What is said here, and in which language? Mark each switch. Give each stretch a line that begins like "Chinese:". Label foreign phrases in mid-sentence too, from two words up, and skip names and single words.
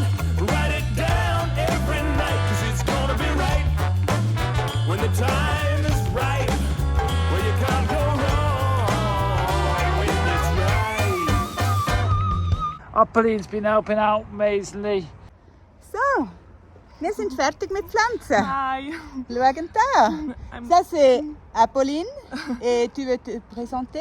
English: Write it down every night. 'Cause it's gonna be right. When the time is right. Well, you can't go wrong when it's right. Apolline's been helping out amazingly. So,
German: wir sind fertig mit Pflanzen. Hi. Schauen da.
French: Ça c'est Apolline et tu veux te présenter?